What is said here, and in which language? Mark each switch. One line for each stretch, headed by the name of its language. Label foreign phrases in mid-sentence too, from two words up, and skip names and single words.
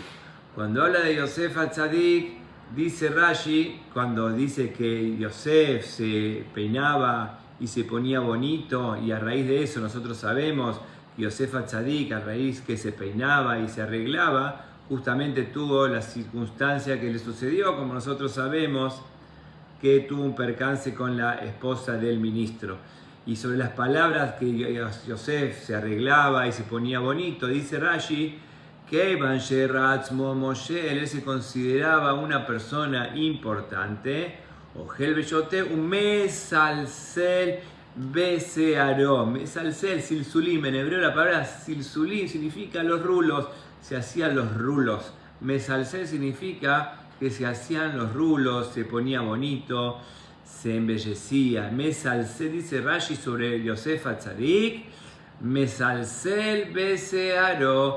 Spanish: Cuando habla de Yosef HaTzadik, dice Rashi, cuando dice que Yosef se peinaba y se ponía bonito, y a raíz de eso nosotros sabemos que Yosef HaTzadik, a raíz que se peinaba y se arreglaba, justamente tuvo la circunstancia que le sucedió, como nosotros sabemos, que tuvo un percance con la esposa del ministro. Y sobre las palabras que Yosef se arreglaba y se ponía bonito, dice Rashi que él se consideraba una persona importante.
Hebrew: אוכל ושותה ומסלסל בשערו. מסלסל, סלסולים.
Spanish: En hebreo la palabra silsulim significa los rulos. Se hacían los rulos. Mesalsel significa que se hacían los rulos, se ponía bonito, se embellecía. Mesalsel, dice Rashi sobre Yosef HaTzadik,
Hebrew: מסלסל בשערו.